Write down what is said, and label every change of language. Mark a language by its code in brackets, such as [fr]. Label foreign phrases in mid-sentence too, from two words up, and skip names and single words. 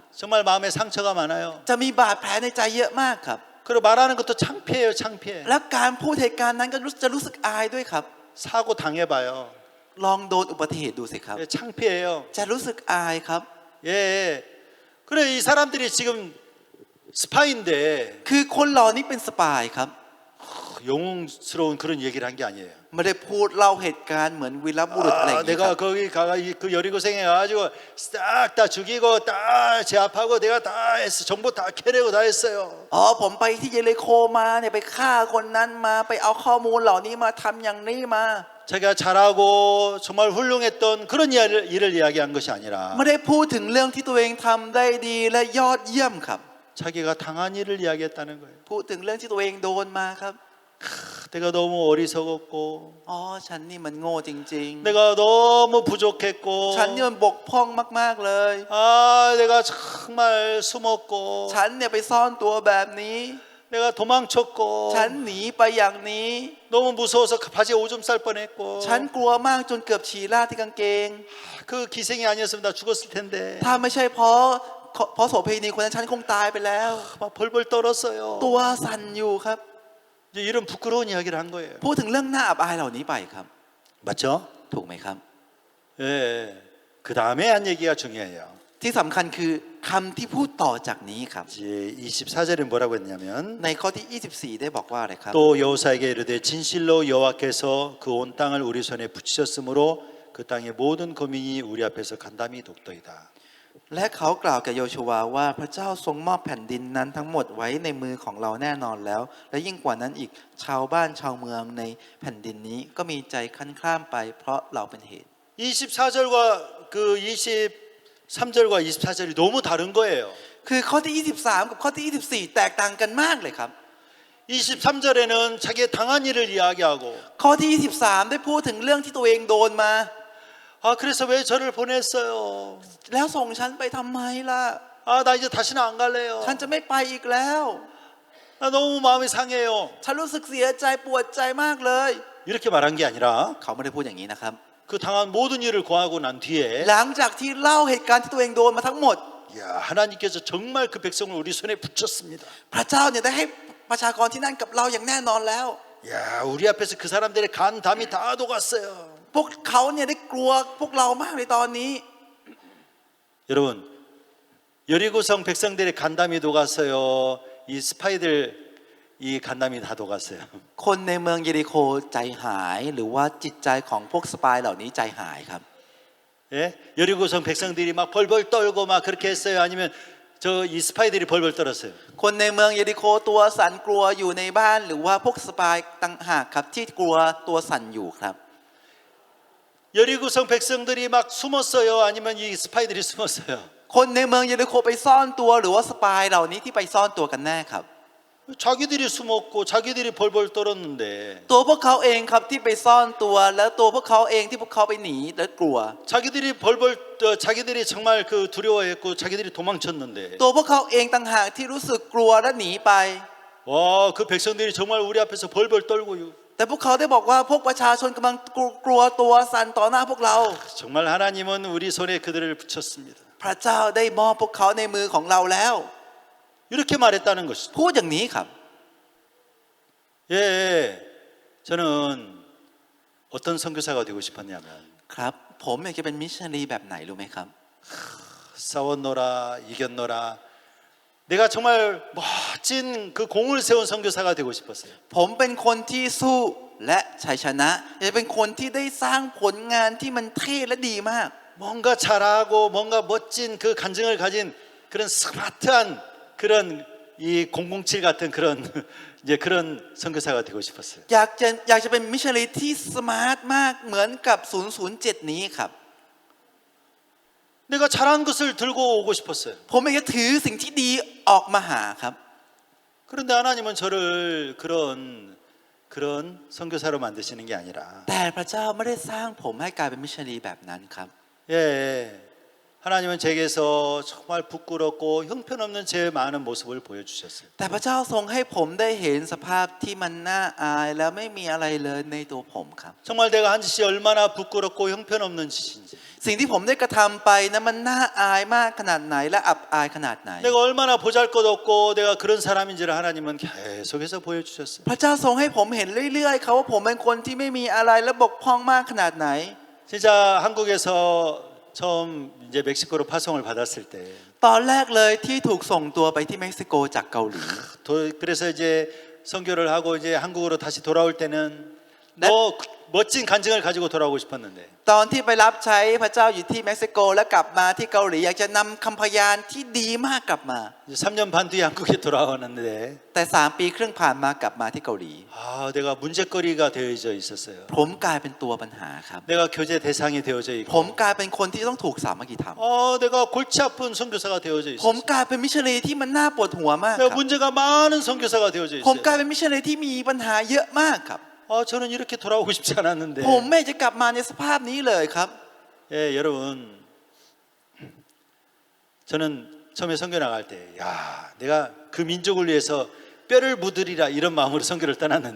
[ko] 정말 마음에 상처가 많아요. [th] จะมีบาดแผลในใจเยอะมากครับ [ko] 그리고 말하는 것도 창피해요. 창피해. [th] และการพูดเหตุการณ์นั้นก็จะรู้สึกอายด้วยครับ [ko] 사고 당해봐요. [th] ลองโดนอุบัติเหตุดูสิครับ [ko] 예, 창피해요. [th] จะรู้สึกอายครับ [ko] 예, 그래 이 사람들이 지금 스파인데 [th] คือคนเหล่านี้เป็นสปายครับ [ko] 영웅스러운 그런 얘기를 한 게 아니에요. [th] ไม่ได้พูดเล่าเหตุการณ์เหมือนวีรบุรุษอะไรอย่างนี้ค [ko] 내가 [th] รับ [ko] 거기 가가 그 여리고생에 가가지고 싹 다 죽이고 다 제압하고 내가 다 했어. 정보 다 캐내고 다 했어요. [th] อ๋อผมไปที่เยริโคมาเนี่ยไปฆ่าคนนั้นมาไปเอาข้อมูลเหล่านี้มาทำอย่างนี้มา [ko] 자기가 잘하고 정말 훌륭했던 그런 일을 이야기한 것이 아니라 [th] ไม่ได้พูดถึงเรื่องที่ตัวเองทำได้ดีและยอดเยี่ยมครับ [ko] 자기가 당한 일을 이야기했다는 거예요. [th] พูดถึงเรื่องที่ตัวเองโดนมาครับ [ko] 내가 너무 어리석었고 [th] อ๋อฉันนี่มันโง่จริง [ko] 내가 너무 부족했고 [th] ๆ ฉันนี่มันบกพร่องมากๆเลย [ko] 아 내가 정말 숨었고 [th] ฉันเนี่ยไปซ่อนตัวแบบนี้ [ko] 내가 도망쳤고 [th] ฉันหนีไปอย่างนี้ [ko] 너무 무서워서 바지에 오줌 쌀 뻔했고 [th] ฉันกลัวมากจนเกือบฉี่ราดที่กางเกง [ko] 그 기생이 아니었으면 나 죽었을 텐데 [th] ถ้าไม่ใช่เพราะโสเภณีคนนั้นฉันคงตายไปแล้ว [ko] 막 벌벌 떨었어요. [th] ตัวสั่นอยู่ครับ [ko] 이제 이런 부끄러운 이야기를 한 거예요. [th] พูดถึงเรื่องน่าอับอายเหล่านี้ไปครับ [ko] 맞죠? [th] ถูกไหมครับ [ko] 예. 그 다음에 한 얘기가 중요해요. [th] ที่สำคัญคือคำที่พูดต่อจากนี้ครับ [ko] 이제 24절에 뭐라고 했냐면 [th] ในข้อที่ 24 ได้บอกว่าอะไรครับ [ko] 또 여호사에게 이르되 진실로 여호와께서 그 온 땅을 우리 손에 붙이셨으므로 그 땅의 모든 거민이 우리 앞에서 간담이 독도이다. [th] และเขากล่าวแก่โยชูวาว่าพระเจ้าทรงมอบแผ่นดินนั้นทั้งหมดไว้ในมือของเราแน่นอนแล้ว และยิ่งกว่านั้นอีกชาวบ้านชาวเมืองในแผ่นดินนี้ก็มีใจคันคร่ามไปเพราะเราเป็นเหตุ [ko] 24절과 그 23절과 24절이 너무 다른 거예요. [th] คือข้อที่ 23 กับข้อที่ 24 แตกต่างกันมากเลยครับ [ko] 23절에는 자기의 당한 일을 이야기하고 [th] ข้อที่ 23 ได้พูดถึงเรื่องที่ตัวเองโดนมา [ko] 아 그래서 왜 저를 보냈어요? [th] แล้วส่งฉันไปทำไมล่ะ [ko] 아 나 이제 다시는 안 갈래요. [th] ฉันจะไม่ไปอีกแล้ว [ko] 나 너무 마음이 상해요. [th] ฉันรู้สึกเสียใจปวดใจมากเลย [ko] 이렇게 말한 게 아니라 [th] เขาไม่ได้พูดอย่างนี้นะครับ [ko] 그 당한 모든 일을 고하고 난 뒤에 [th] หลังจากที่เล่าเหตุการณ์ที่ตัวเองโดนมาทั้งหมด [ko] 야 하나님께서 정말 그 백성을 우리 손에 붙였습니다. [th] พระเจ้าเนี่ยได้ให้ประชากรที่นั่นกับเราอย่างแน่นอนแล้ว [ko] 야 우리 앞에서 그 사람들의 간 담이 다 녹았어요. [th] พวกเขาเนี่ยได้กลัวพวกเรามากในตอนนี้ [ko] 여러분 여리고성 백성들의 간담이 녹았어요. 이 스파이들 이 간담이 다 녹았어요. [th] คนในเมืองเยริโคใจหายหรือว่าจิตใจของพวกสปายเหล่านี้ใจหายครับ [ko] 예? 여리고성 백성들이 막 벌벌 떨고 막 그렇게 했어요. 아니면 저 이 스파이들이 벌벌 떨었어요. [th] คนในเมืองเยริโคตัวสั่นกลัวอยู่ในบ้านหรือว่าพวกสปายต่างหากครับที่กลัวตัวสั่นอยู่ครับ [ko] 여리고성 백성들이 막 숨었어요. 아니면 이 스파이들이 숨었어요. [th] คนในเมืองเยริโคไปซ่อนตัวหรือว่าสปายเหล่านี้ที่ไปซ่อนตัวกันแน่ครับ [ko] 자기들이 숨었고 자기들이 벌벌 떨었는데 [th] ตัวพวกเขาเองครับที่ไปซ่อนตัวแล้วตัวพวกเขาเองที่พวกเขาไปหนีและกลัว [ko] 자기들이 정말 그 두려워했고 자기들이 도망쳤는데 [th] ตัวพวกเขาเองต่างหากที่รู้สึกกลัวและหนีไป [ko] 와 그 백성들이 정말 우리 앞에서 벌벌 떨고 [th] แต่พวกเขาได้บอกว่าพวกประชาชนกำลังกลัวตัวสั่นต่อหน้าพวกเรา [ko] 정말 하나님은 우리 손에 그들을 붙였습니다. [th] พระเจ้าได้มอบพวกเขาในมือของเราแล้ว [ko] 이렇게 말했다는 것이죠. [th] พูดอย่างนี้ครับ [ko] 예, 저는 어떤 선교사가 되고 싶었냐면 [th] ครับ ผมอยากจะเป็นมิชชันนารีแบบไหนรู้ไหมครับ [ko] 싸웠노라 이겼노라 내가 정말 멋진 그 공을 세운 선교사가 되고 싶었어요. [th] ผมเป็นคนที่สู้และชัยชนะอยากจะเป็นคนที่ได้สร้างผลงานที่มันเท่และดีมาก [ko] 뭔가 잘하고 뭔가 멋진 그 간증을 가진 그런 스마트한 그런 이 007 같은 그런 이제 그런 선교사가 되고 싶었어요. [th] อยากจะเป็นมิชชันนารีที่สมาร์ทมากเหมือนกับ 007 นี้ครับ [ko] 내가 잘한 것을 들고 오고 싶었어요. [th] ผมอยากจะถือสิ่งที่ดีออกมาหาครับ [ko] 그런데 하나님은 저를 그런 선교사로 만드시는 게 아니라 [th] แต่พระเจ้าไม่ได้สร้างผมให้กลายเป็นมิชชันนารีแบบนั้นครับ [ko] 예, 하나님은 제게서 정말 부끄럽고 형편없는 제 많은 모습을 보여주셨어요. [th] แต่พระเจ้าทรงให้ผมได้เห็นสภาพที่มันน่าอายและไม่มีอะไรเลยในตัวผมครับ [ko] 정말 내가 한 짓이 얼마나 부끄럽고 형편없는 짓인지 [th] สิ่งที่ผมได้กระทำไปนั้นมันน่าอายมากขนาดไหนและอับอายขนาดไหน [ko] 내가 얼마나 보잘것없고 내가 그런 사람인지를 하나님은 계속해서 보여주셨어요. [th] พระเจ้าทรงให้ผมเห็นเรื่อยๆเขาว่าผมเป็นคนที่ไม่มีอะไรและบกพร่องมากขนาดไหน [ko] 진짜 한국에서 처음 이제 멕시코로 파송을 받았을 때 [th] ตอนแรกเลยที่ถูกส่งตัวไปที่เม็กซิโกจากเกาหลี [ko] 그래서 이제 선교를 하고 이제 한국으로 다시 돌아올 때는 네. 더 멋진 간증을 가지고 돌아오고 싶었는데 [th] ตอนที่ไปรับใช้พระเจ้าอยู่ที่เม็กซิโกและกลับมาที่เกาหลีอยากจะนำคำพยานที่ดีมากกลับมา [ko] 이제 3년 반 뒤에 한국에 돌아왔는데 [th] แต่3 ปีครึ่งผ่านมากลับมาที่เกาหลี [ko] 아, 내가 문제거리가 되어져 있었어요. [th] ผมกลายเป็นตัวปัญหาครับ [ko] 내가 교제 대상이 되어져 [th] ผม [ko] 있고 [th] กลายเป็นคนที่ต้องถูกสามัคคีธรรม [ko] 내가 골치 아픈 선교사가 되어져 [th] ผม [ko] 있었어요. [th] กลายเป็นมิชชันนารีที่มันน่าปวดหัวมากค [ko] 내가 [th] รับ [ko] 문제가 많은 선교사가 되어져 [th] ผมกลาย [ko] 있어요. [th] เป็นมิชชันนารีที่มีปัญหาเยอะมากครับ [ko] 저는 이렇게 돌아오고 싶지 않았는데 [th] ผมไม่อยากจะกลับมาในสภาพนี้เลยครับ [ko] 예, 여러분 저는 처음에 선교 나갈 때 야, 내가 그 민족을 위해서 뼈를 묻으리라 이런 마음으로 선교를 떠났는데